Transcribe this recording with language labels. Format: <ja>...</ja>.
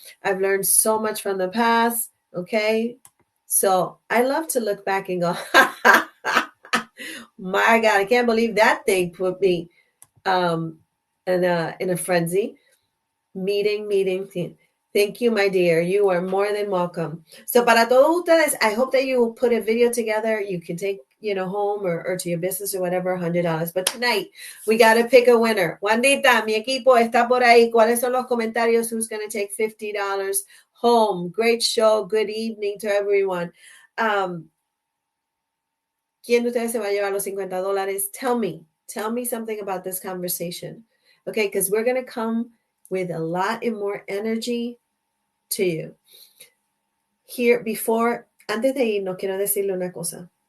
<en>I've learned so much from the past. Okay. So I love to look back and go, my God, I can't believe that thing put me in a frenzy. Meeting. Thank you, my dear. You are more than welcome. So</en> <es>para todos ustedes,</es> <en>I hope that you will put a video together. You can take, home or to your business or whatever, $100. But tonight, we got to pick a winner.</en> <es>Juanita, mi equipo está por ahí. ¿Cuáles son los comentarios?</es> <en>Who's going to take $50 home? Great show. Good evening to everyone.</en> <es>¿Quién de ustedes se va a llevar los $50?</es> <en>Tell me something about this conversation. Okay, because we're going to come with a lot and more energy to you.</en> <es>Here, antes de irnos, quiero decirle una cosa.</es>